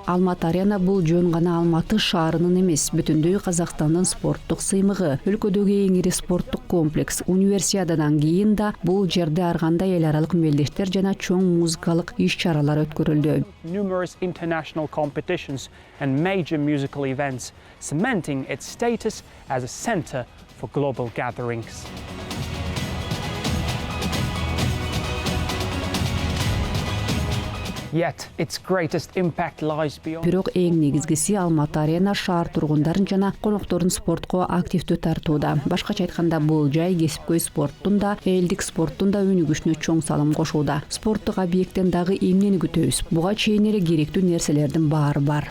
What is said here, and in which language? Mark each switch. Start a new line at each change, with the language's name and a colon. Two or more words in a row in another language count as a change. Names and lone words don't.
Kyrgyz: Алматы арена бул жөн гана Алматы шаарынын эмес, бүтүндөй Казакстандын спорттук сыймыгы. Өлкөдөгү эң ири спорттук комплекс. Универсиададан кийин да бул жерде ар кандай эл аралык мелдештер жана чоң музыкалык иш-чаралар өткөрүлдү.
English: Numerous international competitions and major musical events, cementing its status as a center for global gatherings. Yet its greatest impact lies beyond.
Kyrgyz: Бирок эң негизгиси Алматы арена шаар тургундарын жана коноктордун спортко активдүү тартууда. Башкача айтканда, бул жай кесипкөй спорттун да, элдик спорттун да өнүгүшүнө чоң салым кошууда. Спорттук объекттен дагы эмнени күтөбүз? Буга чейин эле керектүү нерселердин баары бар.